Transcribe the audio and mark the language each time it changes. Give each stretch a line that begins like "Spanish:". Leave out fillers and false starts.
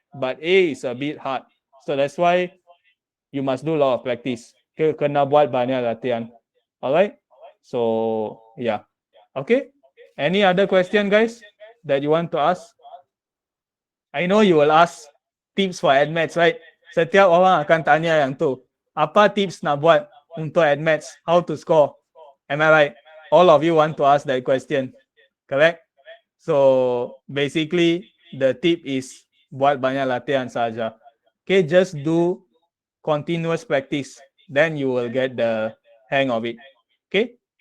English: But A is a bit hard. So that's why you must do a lot of practice.
Malay: Kena buat banyak latihan.
English: Alright? So yeah. Okay? Any other question guys that you want to ask? I know you will ask tips for admits, right?
Malay: Setiap orang akan tanya yang tu. Apa tips nak buat untuk admits?
English: How to score? Am I right? All of you want to ask that question. Correct? So basically the tip is
Malay: buat banyak latihan saja.
English: Okay, just do continuous practice. Then you will get the hang of it. Okay?